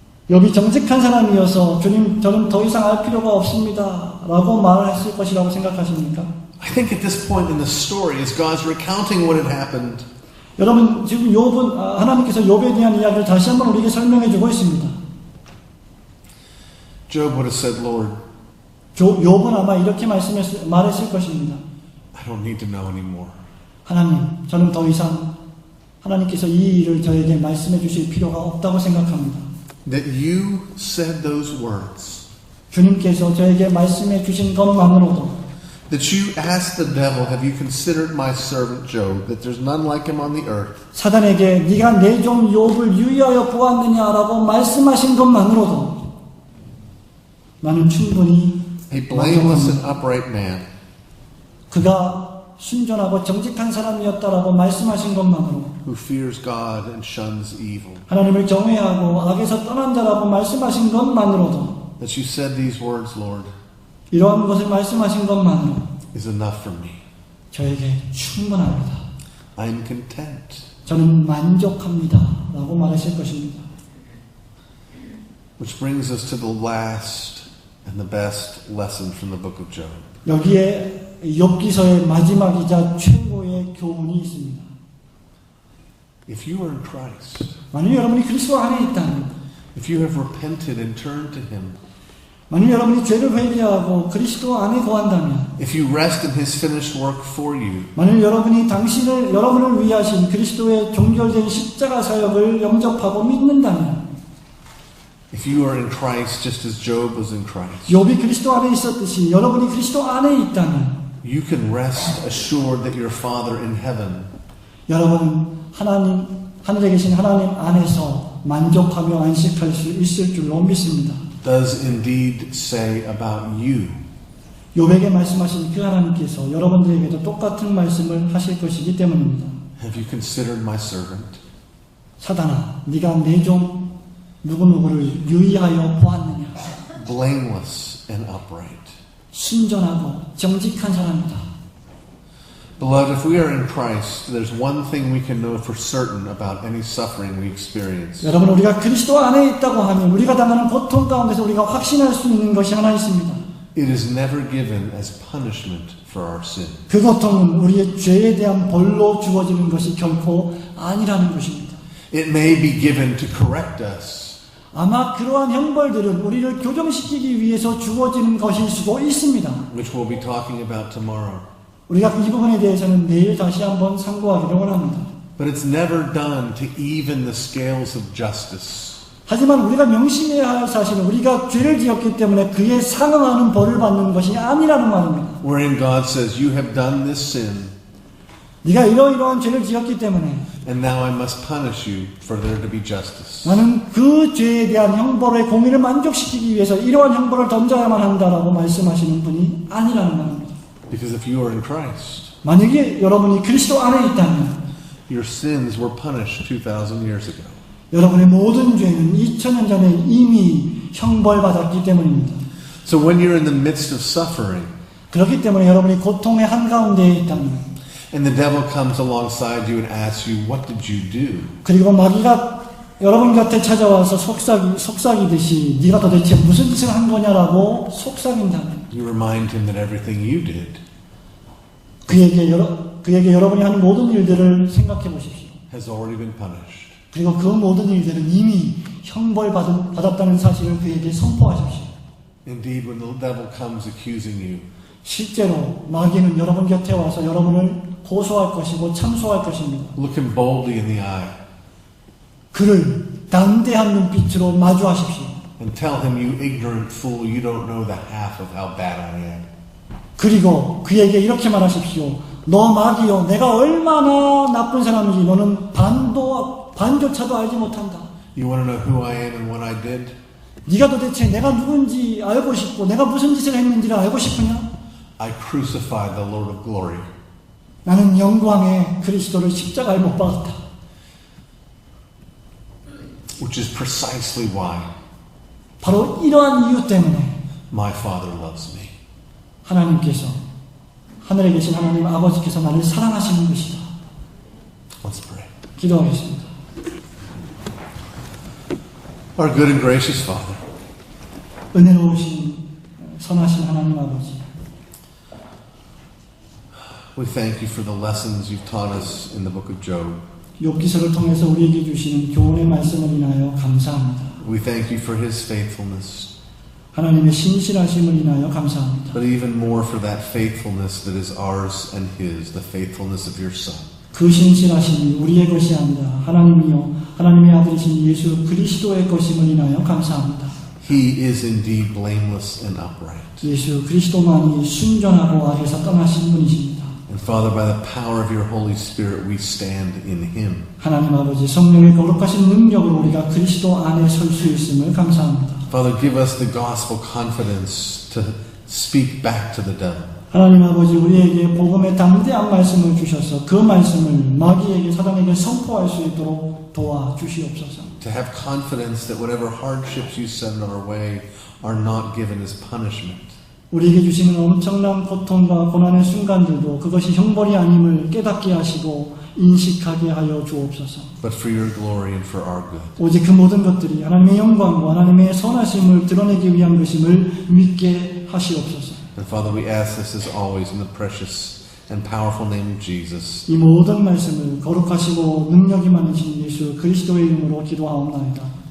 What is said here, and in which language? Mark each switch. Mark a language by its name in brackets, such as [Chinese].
[Korean] 욥이 정직한 사람이어서 주님 저는 더 이상 알 필요가 없습니다 라고 말했을 것이라고 생각하십니까? [English] I think at this point in the story, as God's recounting what had happened, [Korean] 여러분 지금 욥은 하나님께서 욥에 대한 이야기를 다시 한번 우리에게 설명해 주고 있습니다. [English] Job would have said, Lord, [Korean] 욥은 아마 이렇게 말했을 것입니다. [English] I don't need to know anymore. [Korean] 하나님, 저는 더 이상 하나님께서 이 일을 저에게 말씀해 주실 필요가 없다고 생각합니다. [English] That you said those words, [Korean] 주님께서 저에게 말씀해 주신 것만으로도 [English] that you asked the devil, have you considered my servant Job, that there's none like him on the earth? [Korean] 사단에게 네가 내 종 욥을 유의하여 보았느냐라고 말씀하신 것만으로도 나는 충분히 [English] A blameless and upright man [Korean] 그가 순전하고 정직한 사람이었다라고 말씀하신 것만으로 [English] who fears God and shuns evil. [Korean] 하나님을 경외하고 악에서 떠난 자라고 말씀하신 것만으로도 [English] That you said these words, Lord, [Korean] 이러한 것을 말씀하신 것만으로 [English] is enough for me. [Korean] 저에게 충분합니다. [English] I'm content. [Korean] 저는 만족합니다 라고 말하실 것입니다. [English] Which brings us to the last and the best lesson from the book of Job. [Korean] 여기에 욥기서의 마지막이자 최고의 교훈이 있습니다. [English] If you are in Christ, [Korean] 만일 여러분이 그리스도 안에 있다면, [English] if you have repented and turned to Him, [Korean] 만일 여러분이 죄를 회개하고 그리스도 안에 거한다면, [English] if you rest in His finished work for you, [Korean] 만일 여러분이 여러분을 위하신 그리스도의 종결된 십자가 사역을 영접하고 믿는다면, [English] if you are in Christ just as Job was in Christ, [Korean] 욥이 그리스도 안에 있었듯이 여러분이 그리스도 안에 있다면, [English] you can rest assured that your Father in heaven [Korean] 여러분은 하늘에 계신 하나님 안에서 만족하며 안식할 수 있을 줄로 믿습니다. [English] does indeed say about you. [Korean] 욥에게 말씀하신 그 하나님께서 여러분들에게도 똑같은 말씀을 하실 것이기 때문입니다. [English] Have you considered my servant? [Korean] 사단아, 네가 내 종 누구누구를 유의하여 보았느냐? [English] Blameless and upright. [Korean] 순전하고 정직한 사람이다. [English] Beloved, if we are in Christ, there's one thing we can know for certain about any suffering we experience. [Korean] 여러분, 우리가 그리스도 안에 있다고 하면 우리가 당하는 고통 가운데서 우리가 확신할 수 있는 것이 하나 있습니다. [English] It is never given as punishment for our sin. [Korean] 그 고통은 우리의 죄에 대한 벌로 주어지는 것이 결코 아니라는 것입니다. [English] It may be given to correct us. [Korean] 아마 그러한 형벌들은 우리를 교정시키기 위해서 주어지는 것일 수도 있습니다. [English] Which we'll be talking about tomorrow. [Korean] 우리가 이 부분에 대해서는 내일 다시 한번 상고하기를 원합니다. [English] But it's never done to even the scales of justice. [Korean] 하지만 우리가 명심해야 할 사실은 우리가 죄를 지었기 때문에 그에 상응하는 벌을 받는 것이 아니라는 말입니다. [English] Wherein God says, you have done this sin, [Korean] 네가 이러이러한 죄를 지었기 때문에 [English] And now I must punish you for there to be justice. [Korean] 나는 그 죄에 대한 형벌의 공의를 만족시키기 위해서 이러한 형벌을 던져야만 한다라고 말씀하시는 분이 아니라는 말입니다. [English] Because if you are in Christ, [Korean] 만약에 여러분이 그리스도 안에 있다면 [English] your sins were punished 2,000 years ago. [Korean] 여러분의 모든 죄는 2000년 전에 이미 형벌받았기 때문입니다. [English] So when you're in the midst of suffering, [Korean] 그렇기 때문에 여러분이 고통의 한가운데에 있다면 [English] and the devil comes alongside you and asks you, what did you do? [Korean] 그리고 마귀가 여러분 곁에 찾아와서 속삭이듯이 네가 도대체 무슨 짓을 한 거냐라고 속삭인다면 [English] You remind him that everything you did [Korean] 그에게 여러분이 하는 모든 일들을 생각해 보십시오. [English] has already been punished. [Korean] 그리고 그 모든 일들은 이미 형벌받았다는 사실을 그에게 선포하십시오. [English] Indeed, when the devil comes accusing you, [Korean] 실제로 마귀는 여러분 곁에 와서 여러분을 고소할 것이고 참소할 것입니다. [English] look him boldly in the eye [Korean] 그를 담대한 눈빛으로 마주하십시오. [English] and tell him, you ignorant fool, you don't know the half of how bad I am. [Korean] 그리고 그에게 이렇게 말하십시오. 너 마귀여, 내가 얼마나 나쁜 사람인지 너는 반조차도 알지 못한다. [English] You want to know who I am and what I did? [Korean] 네가 도대체 내가 누군지 알고 싶고 내가 무슨 짓을 했는지를 알고 싶으냐? [English] I crucified the Lord of glory. [Korean] 나는 영광의 그리스도를 십자가에 못 박았다. [English] Which is precisely why [Korean] 바로 이러한 이유 때문에 [English] my Father loves me. [Korean] 하나님께서, 하늘에 계신 하나님 아버지께서 나를 사랑하시는 것이다. [English] Let's pray. [Korean] 기도하겠습니다. [English] Our good and gracious Father, [Korean] 은혜로우신 선하신 하나님 아버지, [English] we thank you for the lessons you've taught us in the book of Job. [Korean] 욥기서를 통해서 우리에게 주시는 교훈의 말씀을 인하여 감사합니다. [English] We thank you for his faithfulness, [Korean] 하나님의 신실하심을 인하여 감사합니다. [English] but even more for that faithfulness that is ours and his, the faithfulness of your Son. [Korean] 그 신실하심이 우리의 것이 아니라 하나님이요 하나님의 아들이신 예수 그리스도의 것임을 인하여 감사합니다. [English] He is indeed blameless and upright. [Korean] 예수 그리스도만이 순전하고 악에서 떠나신 분이십니다. [English] And Father, by the power of your Holy Spirit, we stand in him. [Korean] 하나님 아버지 성령의 거룩하신 능력으로 우리가 그리스도 안에 설 수 있음을 감사합니다. [English] Father, give us the gospel confidence to speak back to the devil. [Korean] 하나님 아버지 우리에게 복음의 담대한 말씀을 주셔서 그 말씀을 마귀에게 사단에게 선포할 수 있도록 도와주시옵소서. [English] To have confidence that whatever hardships you send our way are not given as punishment, [Korean] 우리에게 주시는 엄청난 고통과 고난의 순간들도 그것이 형벌이 아님을 깨닫게 하시고 인식하게 하여 주옵소서. [English] but for your glory and for our good. [Korean] 오직 그 모든 것들이 하나님의 영광과 하나님의 선하심을 드러내기 위한 것임을 믿게 하시옵소서. [English] And Father, we ask this as always in the precious and powerful name of Jesus. [Korean] 이 모든 말씀을 거룩하시고 능력이 많으신 예수 그리스도의 이름으로 기도하옵나이다.